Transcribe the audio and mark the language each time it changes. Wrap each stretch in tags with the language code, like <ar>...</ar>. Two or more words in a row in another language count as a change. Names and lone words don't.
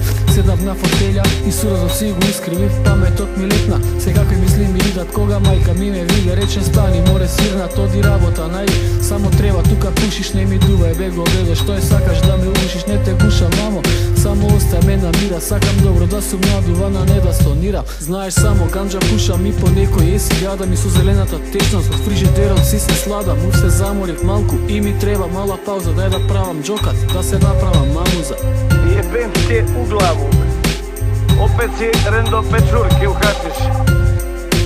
<mk>Седнав на фотелја и суразот си го искривив, паметот ми летна, секакви мисли ми идат кога мајка ми ме виде, рече стани, море свирнат, оди работа, најди, само треба тука пушиш, не ми дувај бего бего, што е сакаш да ме ушиш, не те гуша мамо, само остај ме на мира, сакам добро да сум надуван, а не да стонирам. Знаеш само ганџа пушам и по некој еси јадам и со зелената течност од фрижидерот си се сладам, ув се заморив малку и ми треба мала пауза, дај да правам џокат, да се направам мамуза.</mk> <sr>Jebem ti u glavu, opet si rendo pečurke uhatiš.</sr>